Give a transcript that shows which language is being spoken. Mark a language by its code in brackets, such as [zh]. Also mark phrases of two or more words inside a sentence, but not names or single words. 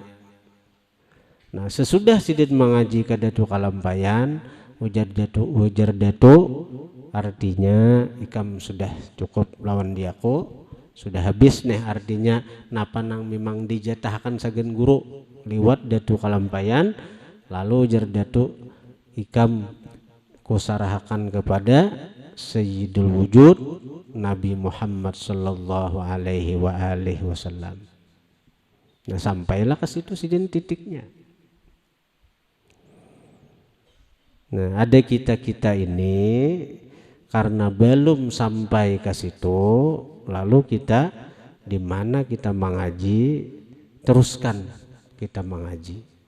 [bjn] Nah, sesudah Sidin mengaji ke Datu Kalampayan, ujar Datu artinya ikam sudah cukup lawan diaku, sudah habis nih, artinya napa nang memang dijatahkan sagen guru liwat Datu Kalampayan. Lalu ujar Datu, ikam kusarahakan kepada Sayyidul Wujud Nabi Muhammad [ar] sallallahu alaihi wa alihi wasallam. [bjn] Nah, sampailah ke situ Sidin titiknya. Nah, ada kita ini karena belum sampai ke situ, lalu kita di mana kita mengaji, teruskan kita mengaji.